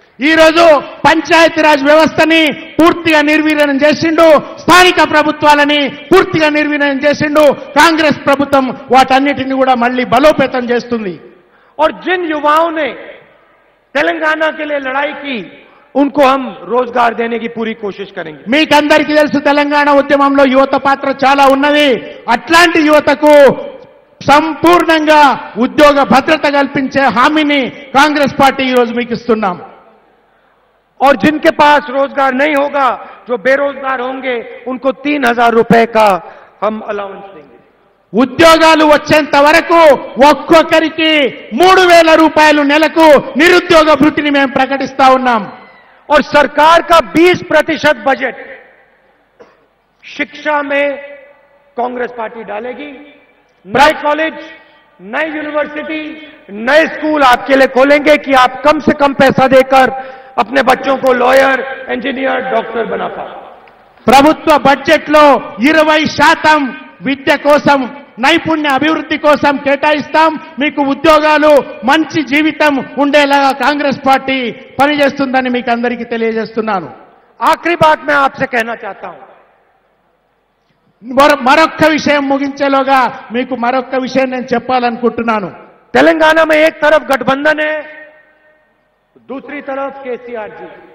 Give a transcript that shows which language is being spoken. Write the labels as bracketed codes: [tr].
[te] ఈ రోజు పంచాయతీరాజ్ వ్యవస్థని పూర్తిగా నిర్వీర్యం చేసిండు, స్థానిక ప్రభుత్వాలని పూర్తిగా నిర్వీర్యం చేసిండు. కాంగ్రెస్ ప్రభుత్వం వాటన్నిటిని కూడా మళ్ళీ బలోపేతం చేస్తుంది. [hi] और जिन युवाओं ने तेलंगाना के लिए लड़ाई की, उनको हम रोजगार देने की पूरी कोशिश करेंगे। [te] మీకందరికీ తెలుసు తెలంగాణ ఉద్యమంలో యువత పాత్ర చాలా ఉన్నది. అట్లాంటి యువతకు సంపూర్ణంగా ఉద్యోగ భద్రత కల్పించే హామీని కాంగ్రెస్ పార్టీ ఈ రోజు మీకు ఇస్తున్నాం. [hi] और जिनके पास रोजगार नहीं होगा, जो बेरोजगार होंगे, उनको 3,000 रुपए का हम अलाउंस देंगे। [te] ఉద్యోగాలు వచ్చేంత వరకు ఒక్కొక్కరికి 3,000 రూపాయలు నెలకు నిరుద్యోగ భృతిని మేము ప్రకటిస్తా ఉన్నాం। [hi] और सरकार का 20% बजट शिक्षा में कांग्रेस पार्टी डालेगी। नए कॉलेज, नई यूनिवर्सिटी, नए स्कूल आपके लिए खोलेंगे कि आप कम से कम पैसा देकर अपने बच्चों को लॉयर, इंजीनियर, डॉक्टर बना पाए। [te] ప్రభుత్వ బడ్జెట్లో 20% విద్య కోసం, నైపుణ్య అభివృద్ధి కోసం కేటాయిస్తాం। మీకు ఉద్యోగాలు, మంచి జీవితం ఉండేలాగా కాంగ్రెస్ పార్టీ పనిచేస్తుందని మీకు అందరికీ తెలియజేస్తున్నాను। [hi] आखिरी बात मैं आपसे कहना चाहता हूं, [te] మరొక్క విషయం ముగించేలోగా మీకు మరొక్క విషయం నేను చెప్పాలనుకుంటున్నాను। [hi] तेलंगाना में एक तरफ गठबंधन है, दूसरी तरफ केसीआर जी।